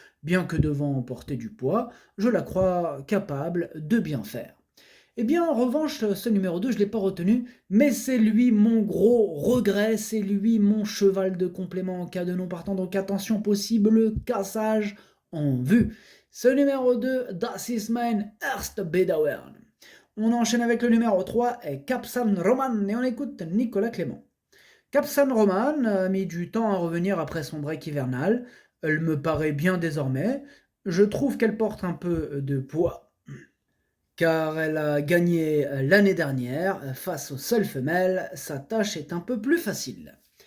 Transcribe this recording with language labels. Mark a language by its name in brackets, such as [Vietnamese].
[French] Bien que devant porter du poids, je la crois capable de bien faire. Eh bien, en revanche, ce numéro 2, je ne l'ai pas retenu, mais c'est lui mon gros regret, c'est lui mon cheval de complément en cas de non partant, donc attention, possible cassage en vue. Ce numéro 2, [German] Das ist mein erst Bedauern. [French] On enchaîne avec le numéro 3, Capsan Roman, et on écoute Nicolas Clément. Capsan Roman a mis du temps à revenir après son break hivernal, elle me paraît bien désormais, je trouve qu'elle porte un peu de poids, car elle a gagné l'année dernière face aux seules femelles, sa tâche est un peu plus facile.